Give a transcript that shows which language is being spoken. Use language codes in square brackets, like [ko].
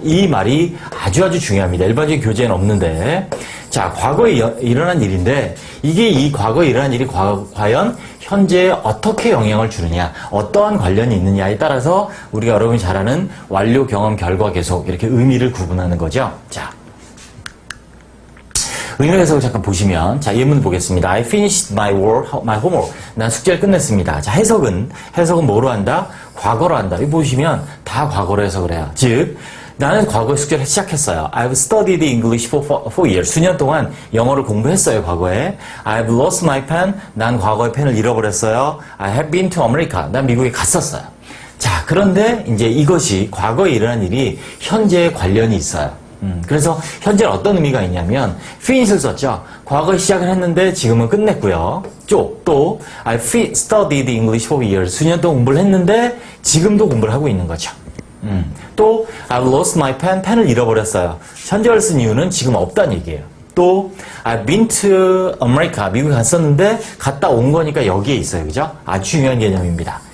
[ko] 이 말이 아주 중요합니다. 일반적인 교재에는 없는데 자, 과거에 일어난 일인데 이게 이 과거에 일어난 일이 과연 현재에 어떻게 영향을 주느냐, 어떠한 관련이 있느냐에 따라서 우리가 여러분이 잘 아는 완료, 경험, 결과, 계속 이렇게 의미를 구분하는 거죠. 자, 의미 해석을 잠깐 보시면 자, 예문 보겠습니다. [en] I finished my homework. [ko] 난 숙제를 끝냈습니다. 자, 해석은 뭐로 한다? 과거로 한다. 이거 보시면 다 과거로 해석을 해요. 즉 나는 과거에 숙제를 시작했어요. [en] I've studied English for years. [ko] 수년 동안 영어를 공부했어요, 과거에. [en] I've lost my pen. [ko] 난 과거에 펜을 잃어버렸어요. [en] I have been to America. [ko] 난 미국에 갔었어요. 자, 그런데 이제 이것이 과거에 일어난 일이 현재에 관련이 있어요. 그래서 현재는 어떤 의미가 있냐면 finish를 썼죠. 과거에 시작을 했는데 지금은 끝냈고요. [en] 또 I studied English for years. [ko] 수년 동안 공부를 했는데 지금도 공부를 하고 있는 거죠. [en] 또 I've lost my pen. [ko] 펜을 잃어버렸어요. 현재를 쓴 이유는 지금 없다는 얘기예요. [en] 또 I've been to America. [ko] 미국에 갔었는데 갔다 온 거니까 여기에 있어요. 그죠? 아주 중요한 개념입니다.